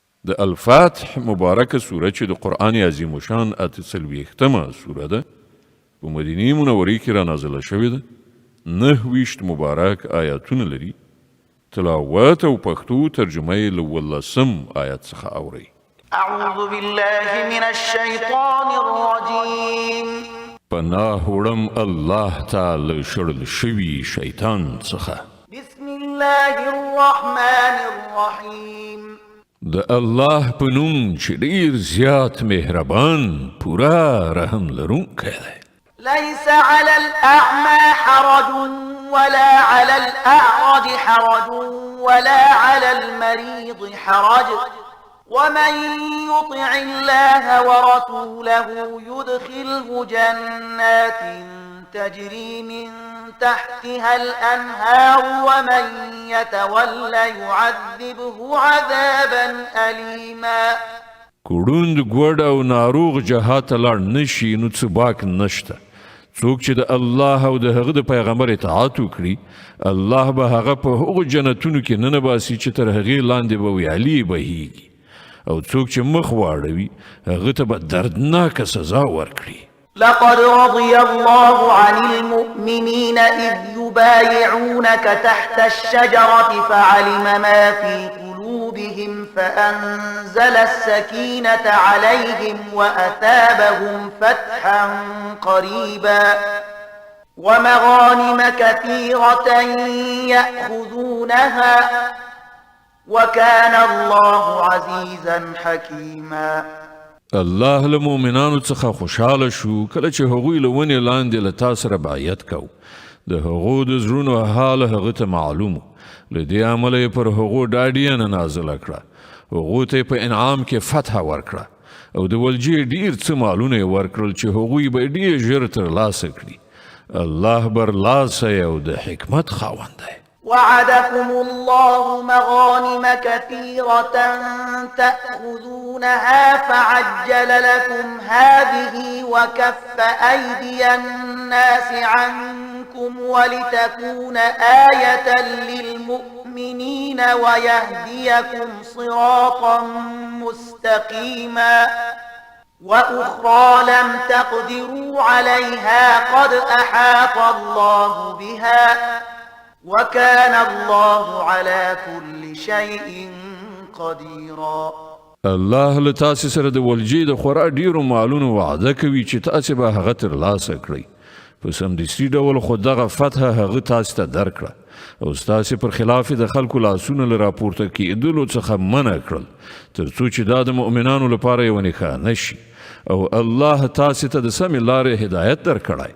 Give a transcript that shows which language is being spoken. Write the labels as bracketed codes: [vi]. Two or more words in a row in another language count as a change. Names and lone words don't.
[ps] د الفاتح مبارکه سوره چې د قرآن عظیم شان 48مه سوره ده په مدینه منورې کې را نازله شوې ده. 29 مبارک آیاتونه لري. تلاوت او پښتو ترجمه یې له 18 آیات څخه اورئ. [ar] اعوذ بالله من الشیطان الرجیم. [ps] پناه وړم الله تعالی شړل شوي شیطان څخه. [ar] بسم الله الرحمن الرحیم. [ps] د الله په نوم چې ډیر زیات مهربان پورا رحم لرونکی دی. [ar] ليس على الأعمى حرج ولا على الأعرج حرج ولا على المريض حرج ومن يطع الله ورسوله يدخله جنات تجري من تحتها الأنهار ومن يتولى يعذبه عذابا أليما. [ps] کوړوند ګوډ او ناروغ جهاد ته لاړ نشي نو څه باک نشته. څوک چې د الله او د هغه د پیغمبر اطاعت وکړي الله به هغه په هغو جنتونو کې ننباسي چې تر هغې لاندې به ویالې بهیږي او څوک چې مخ واړوي هغه ته به دردناکه سزا ورکړي. [ar] لقد رضي الله عن المؤمنين إذ يبايعونك تحت الشجرة فعلم ما في قلوبهم فأنزل السكينة عليهم وأثابهم فتحا قريبا ومغانم كثيرة يأخذونها وكان الله عزيزا حكيما. [ps] الله له مؤمنانو څخه خوشاله شو کله چې هغوی له ونې لاندې له تا سره بیعت کو. د هغو د زړونو حال هغه ته معلوم. له دې امله یې پر هغو ډاډیانه نازله کړه. هغو ته په انعام کې فتح ورکړه او د ولجې ډیر څه مالونه یې ورکړل چې هغوی به ډیر ژر ترلاسه کړي. الله برلاسه او د حکمت خاوند دی. [ar] وعدكم الله مغانم كثيرة تأخذونها فعجل لكم هذه وكف أيدي الناس عنكم ولتكون آية للمؤمنين ويهديكم صراطا مستقيما وأخرى لم تقدروا عليها قد أحاط الله بها وكان الله على كل شيء قديرا. [ps] الله له تاسې سره د ولجې د خورا ډیرو مالونو وعده کوي چې تاسې به هغه ترلاسه کړئ. په سمدستي ډول خو دغه فتح هغه تاسې ته درکړه او ستاسې پر خلاف د خلکو لاسونه له راپورته کېدلو څخه منع کړل تر څو چې دا د مؤمنانو لپاره یوه نښانه شي او الله تاسې ته د سمې لارې هدایت درکړی.